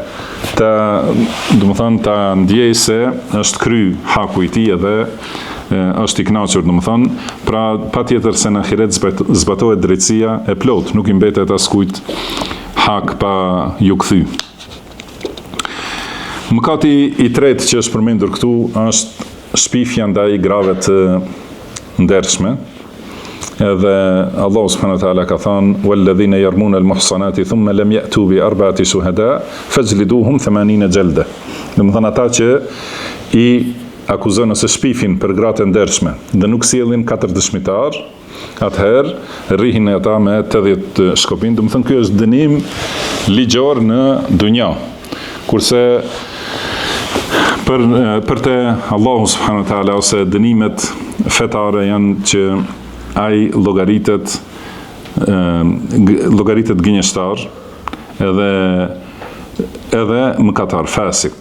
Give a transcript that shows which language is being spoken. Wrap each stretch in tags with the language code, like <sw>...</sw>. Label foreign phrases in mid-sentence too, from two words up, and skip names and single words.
<sq>ta ndjej se është kry haku i tij edhe është i kënaqur, pra patjetër se në ahiret zbatohet drejtësia e plot, nuk i mbetet askujt hak pa ju kthy. Mëkati i tretë që është përmendur këtu është shpifja ndaj grave të ndershme.</sq> <ar>Edhe الله سبحانه وتعالى</ar> <sq>ka thënë</sq> <ar>والذين يرمون المحصنات ثم لم يأتوا بأربعة شهداء فاجلدوهم 80 جلدة.</ar> <sq>Do të thonë ata që i akuzojnë ose shpifin për gratë ndershme dhe nuk sjellin 4 dëshmitar, atëherë rrihin ata me 80 shkopin. Do të thonë ky është dënim ligjor në dunja. Kurse për te</sq> <ar>الله سبحانه وتعالى</ar> <sq>ose dënimet fetare janë që ai llogaritet gënjeshtar edhe mëkatar, fasik.</sq>